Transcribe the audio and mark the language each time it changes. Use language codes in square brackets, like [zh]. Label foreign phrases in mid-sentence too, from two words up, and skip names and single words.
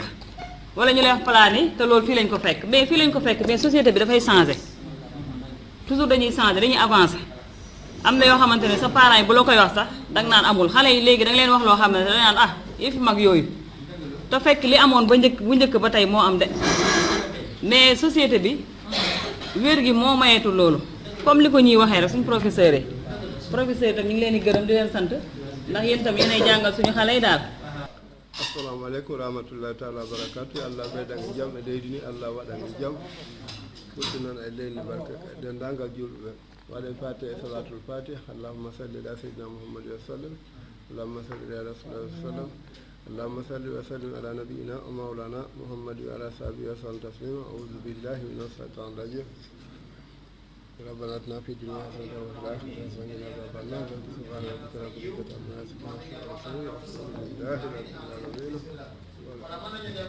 [wo] wala ñu lay wax plané te loolu fii lañ ko fekk mais fii lañ ko fekk mais société bi dafay changé toujours dañuy changé dañuy avancé am na yoo xamante ne sa parents yi bu la koy wax sax danga naan amul xale yi léegi danga leen wax loo xam ne danga naan ah yëfi mag yooyu te fekk li amoon bu njëkk ba tey moo am de mais société bi wér gi moo mayeetul loolu comme li ko ñuy waxee rek suñu professeur yi tam ñu ngi leen di gërëm di leen sant ndax yéen tam yéenay jàngal suñu xale yi daal. [ar] السلام عليكم ورحمة الله تعالى وبركاته [ff] allah ɓeydange jaam e leydi ni allah waɗange jaam ɓurti noon e leydi barka dendagal julɓe ɓe waɗen fati [ar] e صلاة الفاتح اللهم صل على سيدنا محمد وسلم اللهم صل على رسول الله وسلم allahumma salli ala rasulillah wa sallam اللهم صل وسلم على نبينا ومولانا محمد وعلى صحبه وسلم تسليما. أعوذ بالله من الشيطان الرجيم. ربنا اتنا في الدنيا حسنة وفي الآخرة حسنة وقنا عذاب النار. سبحان ربك رب العزة عما يصفون وسلام على المرسلين والحمد لله رب العالمين.